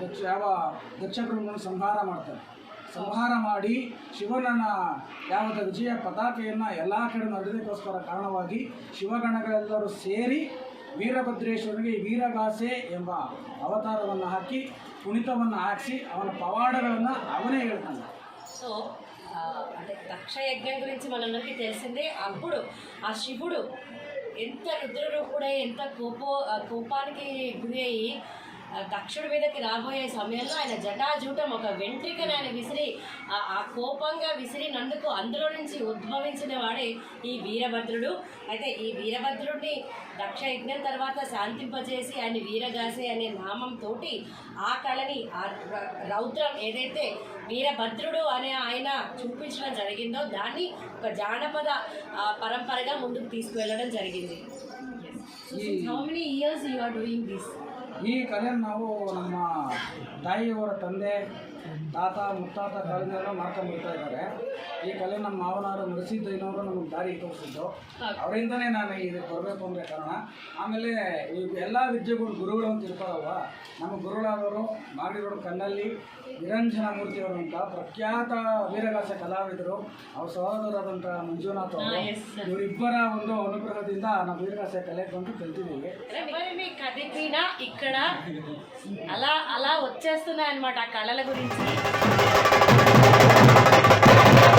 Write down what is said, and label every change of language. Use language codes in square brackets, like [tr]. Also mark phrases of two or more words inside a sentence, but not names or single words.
[kn] ದಕ್ಷ ಬ್ರಹ್ಮನ ಸಂಹಾರ ಮಾಡಿ ಶಿವನನ್ನ ಯಾವದ ವಿಜಯ ಪತಾಕೆಯನ್ನು ಎಲ್ಲ ಕಡೆ ನಡೆದಕ್ಕೋಸ್ಕರ ಕಾರಣವಾಗಿ ಶಿವಗಣಗಳೆಲ್ಲರೂ ಸೇರಿ ವೀರಭದ್ರೇಶ್ವರನಿಗೆ ವೀರಗಾಸೆ ಎಂಬ ಅವತಾರವನ್ನು ಹಾಕಿ ಕುಣಿತವನ್ನು ಹಾಕಿಸಿ ಅವನ ಪವಾಡಗಳನ್ನು ಅವನೇ ಹೇಳ್ತಾನೆ. [te] సో అంటే దక్ష యజ్ఞం గురించి మనందరికీ తెలిసిందే. అప్పుడు ఆ శివుడు ఎంత రుద్రరూపుడై ఎంత కోపానికి గురి అయ్యి దక్షుడి మీదకి రాబోయే సమయంలో ఆయన జటాజూటం ఒక వెంట్రికను ఆయన విసిరి ఆ కోపంగా విసిరినందుకు అందులో నుంచి ఉద్భవించిన వాడే ఈ వీరభద్రుడు. అయితే ఈ వీరభద్రుడిని దక్ష యజ్ఞం తర్వాత శాంతింపజేసి ఆయన వీరగాసే అనే నామంతో ఆ కళని ఆ రౌద్రం ఏదైతే వీరభద్రుడు అనే ఆయన చూపించడం జరిగిందో దాన్ని ఒక జానపద పరంపరగా ముందుకు తీసుకువెళ్ళడం జరిగింది. [en] How many years you are doing this? [kn] ಈ ಕಲೆಯನ್ನು ನಾವು ನಮ್ಮ ತಾಯಿಯವರ ತಂದೆ ತಾತ ಮುತ್ತಾತ ಕಾಲದಿಂದಲೂ ಮಾಡ್ಕೊಂಡ್ಬರ್ತಾ ಇದ್ದಾರೆ. ಈ ಕಲೆ ನಮ್ಮ ಮಾವನವರು ನರಸಿದ್ದಯ್ಯನವರು ನಮಗೆ ದಾರಿ ತೋರಿಸಿದ್ದು. ಅವರಿಂದನೇ ನಾನು ಇದಕ್ಕೆ ಬರಬೇಕು ಅಂದರೆ ಕಾರಣ. ಆಮೇಲೆ ಈ ಎಲ್ಲ ವಿದ್ಯೆಗಳು ಗುರುಗಳು ಅಂತ ಇರ್ತಾರಲ್ವ, ನಮ್ಮ ಗುರುಗಳಾದವರು ಮಾಗಡಿರೋಡು ಕಣ್ಣಲ್ಲಿ ನಿರಂಜನ ಮೂರ್ತಿಯವರು ಅಂತ ಪ್ರಖ್ಯಾತ ವೀರಗಾಸೆ ಕಲಾವಿದರು. ಅವ್ರ ಸಹೋದರರಾದಂಥ ಮಂಜುನಾಥ್ ಅವರು, ಇವರಿಬ್ಬರ ಒಂದು ಅನುಗ್ರಹದಿಂದ ನಾವು ವೀರಗಾಸೆ ಕಲೆ ಬಂದು ಕಲ್ತಿದ್ದೀವಿ. [te] ఇక్కడ అలా వచ్చేస్తున్నాయి అన్నమాట ఆ కళల గురించి.